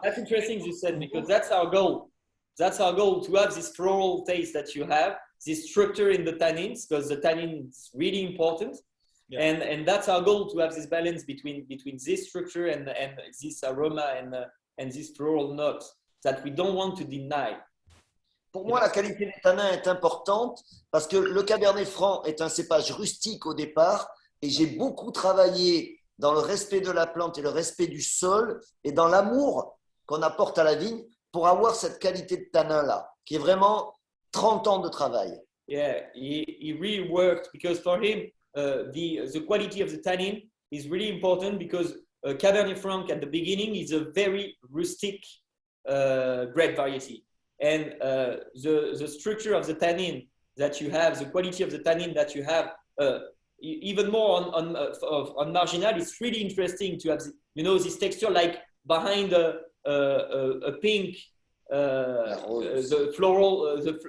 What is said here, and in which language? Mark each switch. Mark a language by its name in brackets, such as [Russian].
[English] That's interesting you said, because that's our goal. That's our goal, to have this floral taste that you have, this structure in the tannins, because the tannin is really important. Yeah. And that's our goal, to have this balance between this structure and this aroma and this floral notes that we don't want to deny. [French] Pour moi, la qualité des tanins est importante parce que le Cabernet Franc est un cépage rustique au départ, et j'ai beaucoup travaillé dans le respect de la plante et le respect du sol et dans l'amour qu'on apporte à la vigne pour avoir cette qualité de tanin-là, qui est vraiment 30 ans de travail. [English] Yeah, he really worked, because for him, the quality of the tannin is really important, because Cabernet Franc at the beginning is a very rustic grape variety, and the structure of the tannin that you have, the quality of the tannin that you have, even more on marginal, it's really interesting to have, this texture like behind a pink, the floral,